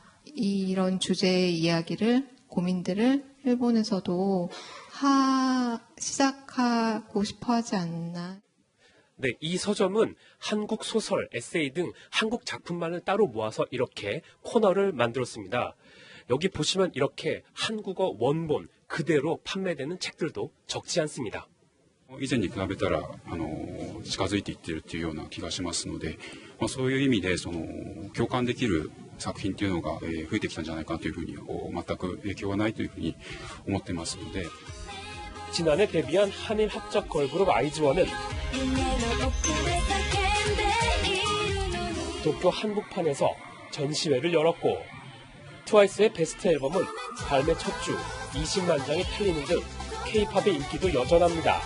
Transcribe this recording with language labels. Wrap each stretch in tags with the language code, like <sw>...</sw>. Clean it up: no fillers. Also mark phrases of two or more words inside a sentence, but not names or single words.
<ko>이런 주제의 이야기를, 고민들을 일본에서도 시작하고 싶어 하지 않나. 네, 이 서점은 한국 소설, 에세이 등 한국 작품만을 따로 모아서 이렇게 코너를 만들었습니다. 여기 보시면 이렇게 한국어 원본 그대로 판매되는 책들도 적지 않습니다.</ko> <ja>以前に比べたら近づいていってるっていうような気がしますので、そういう意味で共感できる作品っていうのが増えてきたんじゃないかというふうに全く影響がないというふうに思ってますので.</ja> <ko>지난해 데뷔한 한일 합작 걸그룹 아이즈원은 도쿄 한국판에서 전시회를 열었고 트와이스의 베스트 앨범은 발매 첫 주 20만 장이 팔리는 등 K-팝의 인기도 여전합니다.</ko>